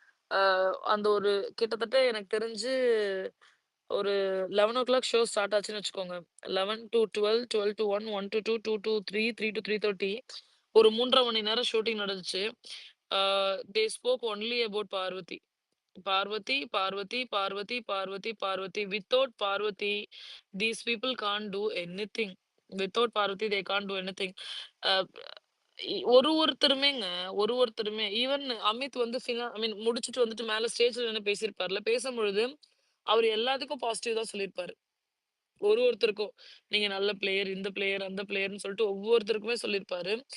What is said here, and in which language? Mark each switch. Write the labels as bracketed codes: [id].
[ta] அ அந்த ஒரு கிட்டத்தட்ட எனக்கு தெரிஞ்சு ஒரு 11:00 ஷோ ஸ்டார்ட் ஆச்சுன்னு வச்சுக்கோங்க. 11 two 12, 12 two 1, 1 two 2, 2 two 3, 3 two 3:30 ஒரு 3 1/2 மணி நேரம் ஷூட்டிங் நடந்துச்சு. [en] They spoke only about Parvati. Parvati, Parvati, Parvati, Parvati, Parvati. Without Parvati, these people can't do anything. Without Parvati, they can't do anything. [ta] அ ஒருத்தருமேங்க, ஒருத்தருமே ஈவன் அமித் வந்து [en] I mean [ta] முடிச்சுட்டு வந்துட்டு மேல ஸ்டேஜ்ல நின்னு பேசியிருப்பார்ல. பேசும்பொழுது அவரு எல்லாத்துக்கும் பாசிட்டிவ் தான் சொல்லியிருப்பாரு. ஒருத்தருக்கும். நீங்க நல்ல பிளேயர், இந்த பிளேயர், அந்த பிளேயர்ன்னு சொல்லிட்டு ஒவ்வொருத்தருக்குமே சொல்லியிருப்பாரு.